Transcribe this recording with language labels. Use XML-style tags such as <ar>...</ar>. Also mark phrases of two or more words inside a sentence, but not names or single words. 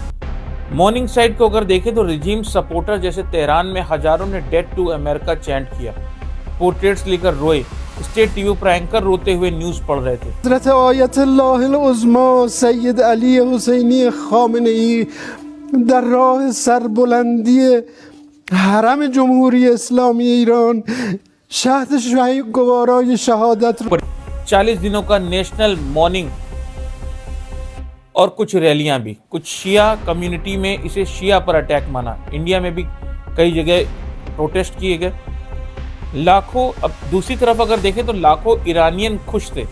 <en>mourning side</en> <hi>को अगर देखें तो</hi> <en>regime supporter</en> <hi>जैसे तेहरान में हजारों ने</hi> <en>death to America</en> <hi>चैंट किया, पोर्ट्रेट्स लेकर रोए।</hi> <en>state TV</en> <hi>पर एंकर रोते हुए न्यूज पढ़ रहे थे।</hi> <fa>हज़रत आयतुल्लाह उज़्मा सैयद अली हुसैनी खामेनेई در راه سربلندی حرم جمهوری اسلامی ایران شهد گوارای شهادت رو</fa> <hi>40 दिनों का</hi> <en>national mourning</en> <hi>और कुछ रैलियां भी। कुछ शिया कम्युनिटी में इसे शिया पर अटैक माना। इंडिया में भी कई जगह प्रोटेस्ट किए गए। लाखों, अब दूसरी तरफ अगर देखें तो लाखों ईरानियन खुश थे।</hi>